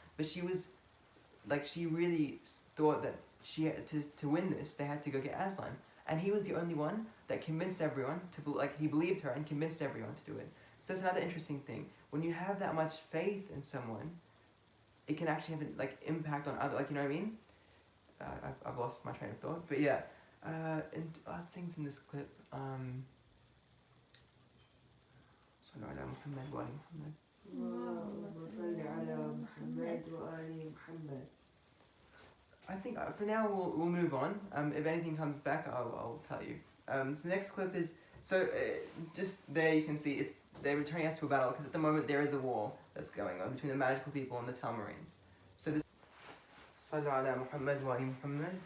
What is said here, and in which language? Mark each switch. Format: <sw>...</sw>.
<en>But she was she really thought that she had to win this, they had to go get Aslan, and he was the only one that convinced everyone to he believed her and convinced everyone to do it. So that's another interesting thing. When you have that much faith in someone, it can actually have an impact on other, you know what I mean? I've lost my train of thought, but yeah. And other things in this clip.</en> <ar>صلوا على محمد وآل محمد. اللهم صل على محمد وآل محمد.</ar> <en>I think for now we'll move on. If anything comes back, I'll tell you. So the next clip is just there you can see they're returning us to a battle because at the moment there is a war that's going on between the magical people and the Talmarines.</en> <ar>صلوا على محمد وآل محمد.</ar>